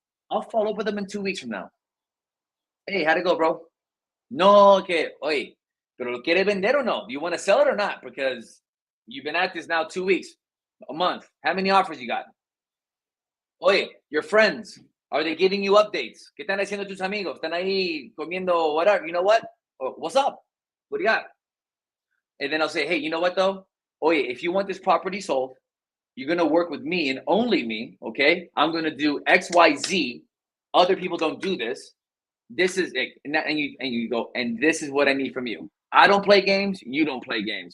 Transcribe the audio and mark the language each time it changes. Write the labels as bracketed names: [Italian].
[English] I'll follow up with him in 2 weeks from now. Hey, how'd it go, bro? [Spanish] No, que, oye, pero lo quiere vender [English] or no? Do you want to sell it or not? Because you've been at this now 2 weeks, a month. How many offers you got? Oye, your friends, are they giving you updates? [Spanish] ¿Qué están haciendo tus amigos? ¿Están ahí comiendo whatever? [English] You know what? What's up? What do you got? And then I'll say, hey, you know what though? Oye, if you want this property sold, you're going to work with me and only me, okay? I'm going to do X, Y, Z. Other people don't do this. This is it. And you go, and this is what I need from you. I don't play games. You don't play games.